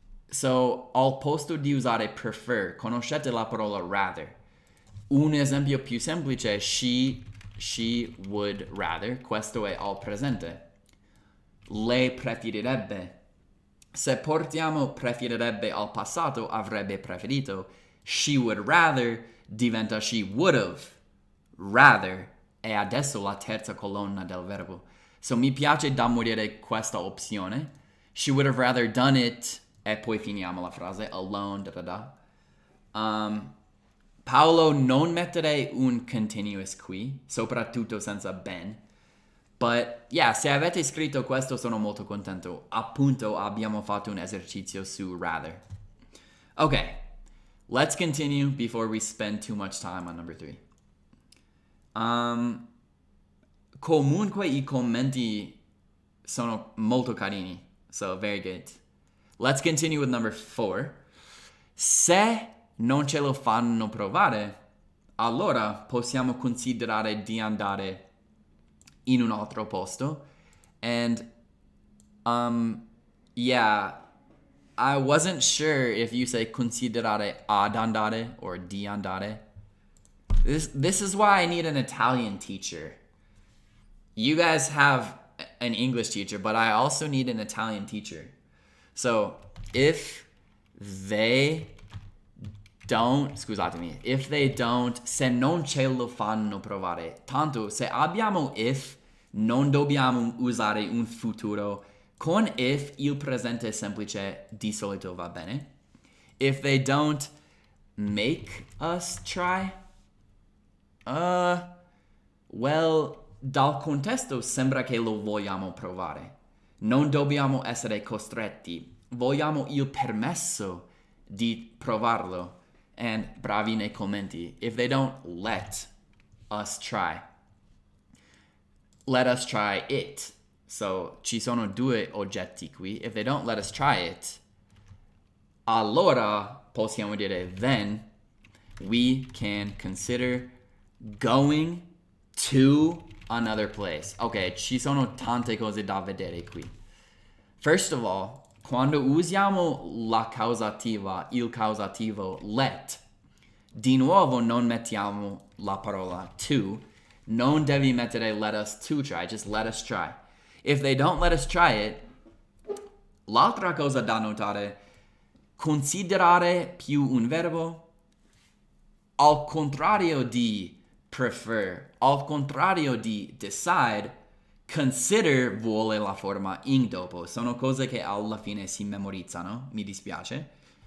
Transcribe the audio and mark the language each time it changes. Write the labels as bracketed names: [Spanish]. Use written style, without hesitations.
[Italian] So, al posto di usare prefer, conoscete la parola rather. Un esempio più semplice, [English] she would rather, [Italian] questo è al presente. Lei preferirebbe. Se portiamo preferirebbe al passato, avrebbe preferito. [English] She would rather diventa she would have rather. [Italian] E adesso la terza colonna del verbo. So mi piace da morire questa opzione. [English] She would have rather done it. [Italian] E poi finiamo la frase. Alone, da da da. Paolo, non mettere un continuous qui, soprattutto senza been. But, yeah, se avete scritto questo sono molto contento. Appunto, abbiamo fatto un esercizio su rather. [English] Okay, let's continue before we spend too much time on number 3. [Italian] Comunque i commenti sono molto carini, [English] so very good. Let's continue with number 4. [Italian] Se non ce lo fanno provare, allora possiamo considerare di andare in un altro posto. [English] And, yeah, I wasn't sure if you say [Italian] considerare ad andare [English] or [Italian] di andare. [English] This is why I need an Italian teacher. You guys have an English teacher, but I also need an Italian teacher. So, if they don't, [Italian] se non ce lo fanno provare, tanto se abbiamo if, non dobbiamo usare un futuro. Con if, il presente semplice di solito va bene. [English] If they don't make us try, well, [Italian] dal contesto sembra che lo vogliamo provare. Non dobbiamo essere costretti. Vogliamo il permesso di provarlo. And bravi nei commenti. [English] If they don't let us try it. [Italian] So, ci sono due oggetti qui. [English] If they don't let us try it, [Italian] allora possiamo dire [English] then we can consider going to another place. [Italian] Ok, ci sono tante cose da vedere qui. [English] First of all, [Italian] quando usiamo la causativa, il causativo let, di nuovo non mettiamo la parola to. Non devi mettere [English] let us to try, just let us try. If they don't let us try it, [Italian] l'altra cosa da notare, considerare più un verbo, al contrario di prefer, al contrario di decide, Consider vuole la forma ing dopo. Sono cose che alla fine si memorizzano, mi dispiace.